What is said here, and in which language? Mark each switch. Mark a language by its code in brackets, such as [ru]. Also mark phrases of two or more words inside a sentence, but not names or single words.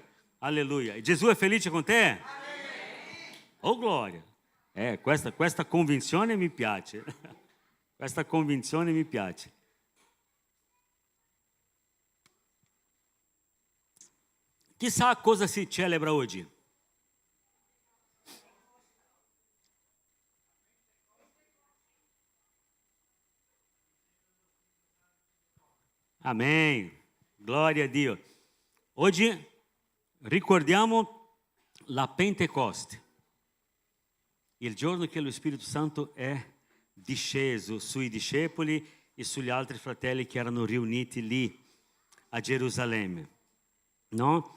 [it] Alleluia. E Gesù è felice con te? Amen. Oh gloria. Questa convinzione mi piace. Questa convinzione mi piace. Chissà cosa si celebra oggi. Amém. Glória a Dio. Oggi ricordiamo la Pentecoste, il giorno che lo Spirito Santo è disceso sui discepoli e sugli altri fratelli che erano riuniti lì a Gerusalemme, no?